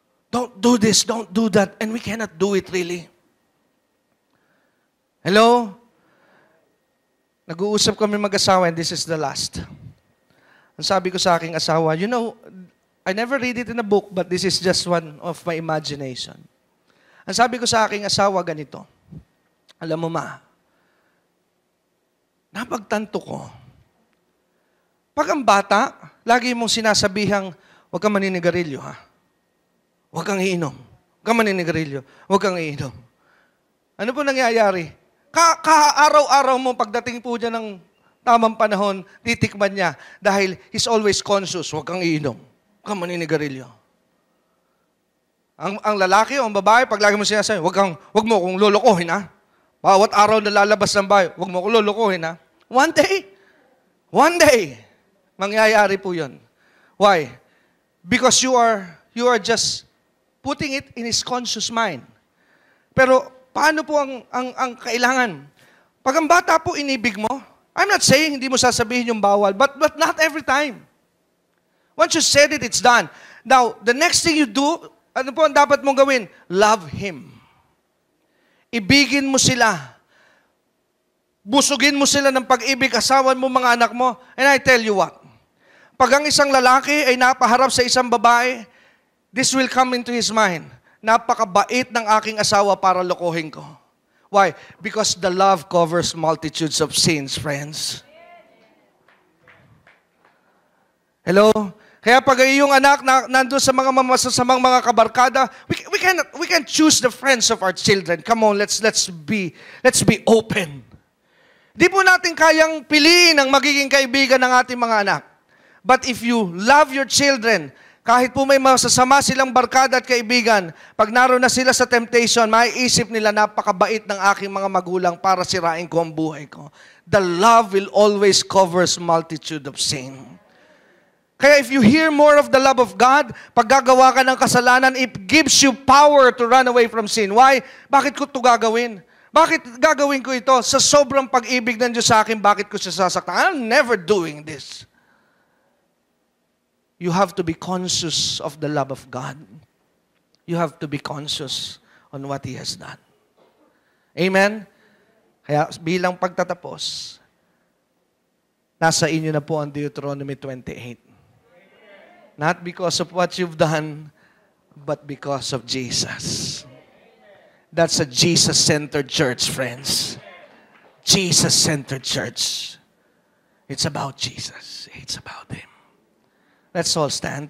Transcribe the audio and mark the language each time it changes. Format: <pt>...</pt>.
<en>Don't do this, don't do that. And we cannot do it really. Hello?</en> <tl>Nag-uusap kami mag-asawa</tl> <en>and this is the last.</en> <tl>Ang sabi ko sa aking asawa,</tl> <en>you know, I never read it in a book but this is just one of my imagination.</en> <tl>Ang sabi ko sa aking asawa ganito, alam mo ma, napagtanto ko, pag ang bata, lagi mong sinasabihang, huwag kang maninigarilyo ha. Huwag kang iinom. Huwag kang maninigarilyo. Huwag kang iinom. Ano po nangyayari? Araw-araw mo pagdating po dyan ng tamang panahon, titikman niya dahil</tl> <en>he's always conscious,</en> <tl>huwag kang iinom. Huwag kang maninigarilyo. Ang lalaki o ang babae, pag lagi mo sinasabi, huwag mo kong lulukuhin ha. Bawat araw na lalabas ng bahay, huwag mo kong lulukuhin ha. One day, mangyayari po yun. Why?</tl> <en>Because you are just putting it in his conscious mind.</en> <tl>Pero paano po ang kailangan? Pag ang bata po inibig mo,</tl> <en>I'm not saying</en> <tl>hindi mo sasabihin yung bawal,</tl> <en>but not every time. Once you said it, it's done. Now, the next thing you do,</en> <tl>ano po ang dapat mong gawin?</tl> <en>Love Him.</en> <tl>Ibigin mo sila. Busugin mo sila ng pag-ibig, asawan mo mga anak mo.</tl> <en>And I tell you what,</en> <tl>pag ang isang lalaki ay napaharap sa isang babae,</tl> <en>this will come into his mind.</en> <tl>Napakabait ng aking asawa para lokohin ko.</tl> <en>Why? Because the love covers multitudes of sins, friends.</en> <tl>Hello? Kaya pag iyong anak nandun sa mga mamasasamang mga kabarkada,</tl> <en>we can choose the friends of our children. Come on, let's be open.</en> <tl>Di po natin kayang piliin ang magiging kaibigan ng ating mga anak.</tl> <en>But if you love your children,</en> <tl>Kahit po may masasama silang barkada at kaibigan, pag naroon na sila sa temptation, maiisip nila, napakabait ng aking mga magulang para sirain ko ang buhay ko.</tl> <en>The love will always covers multitude of sin. Kaya if you hear more of the love of God,</en> <tl>pag gagawa ka ng kasalanan,</tl> <en>it gives you power to run away from sin. Why?</en> <tl>Bakit ko ito gagawin? Bakit gagawin ko ito? Sa sobrang pag-ibig ng Diyos sa akin, bakit ko siya sasaktan?</tl> <en>I'm never doing this. You have to be conscious of the love of God. You have to be conscious on what He has done. Amen?</en> <tl>Kaya bilang pagtatapos, nasa inyo na po ang Deuteronomy 28.</tl> <en>Not because of what you've done, but because of Jesus. That's a Jesus-centered church, friends. Jesus-centered church. It's about Jesus. It's about Him. Let's all stand.</en>